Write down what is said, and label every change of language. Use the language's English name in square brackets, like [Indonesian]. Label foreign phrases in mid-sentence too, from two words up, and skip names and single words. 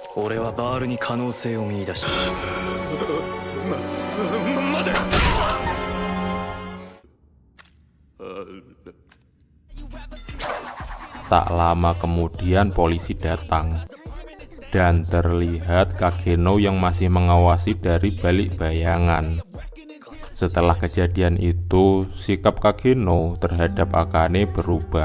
[Japanese] 俺はバールに可能性を見出した。待て。 [Indonesian] Tak lama kemudian polisi datang dan terlihat Kageno yang masih mengawasi dari balik bayangan. Setelah kejadian itu, sikap Kageno terhadap Akane berubah.